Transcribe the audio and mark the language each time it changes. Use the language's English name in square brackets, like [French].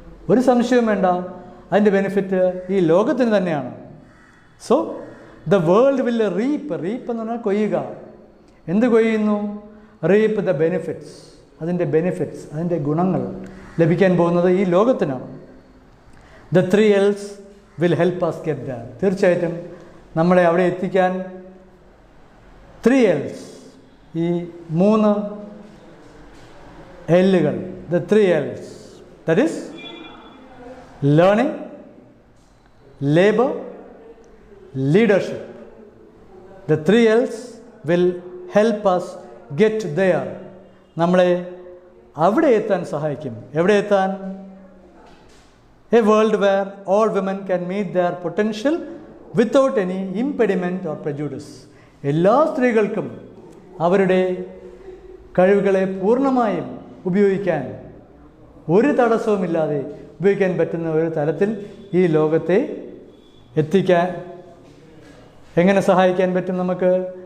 [Malayalam] ഒരു സംശയവും വേണ്ട, അതിൻ്റെ ബെനിഫിറ്റ് ഈ ലോകത്തിന് തന്നെയാണ്. [English] so the world will reap [Malayalam] എന്ന് പറഞ്ഞാൽ കൊയ്യുക. എന്ത് കൊയ്യുന്നു? [English] Reap the benefits. [Malayalam] അതിൻ്റെ ഗുണങ്ങൾ ലഭിക്കാൻ പോകുന്നത് ഈ ലോകത്തിനാണ്. [English] The 3 L's will help us get there. [Malayalam] തീർച്ചയായിട്ടും നമ്മളെ അവിടെ എത്തിക്കാൻ 3 L's, ഈ 3 L'കൾ, [English] The 3 L's, that is learning, labor, leadership. The 3 L's will help us get there. [Malayalam] നമ്മളെ അവിടെ എത്താൻ സഹായിക്കും. എവിടെ എത്താൻ? [English] A world where all women can meet their potential without any impediment or prejudice. [Malayalam] എല്ലാ സ്ത്രീകൾക്കും അവരുടെ കഴിവുകളെ പൂർണ്ണമായും ഉപയോഗിക്കാൻ, ഒരു തടസ്സവുമില്ലാതെ ഉപയോഗിക്കാൻ പറ്റുന്ന ഒരു തലത്തിൽ ഈ ലോകത്തെ എത്തിക്കാൻ എങ്ങനെ സഹായിക്കാൻ പറ്റും നമുക്ക്?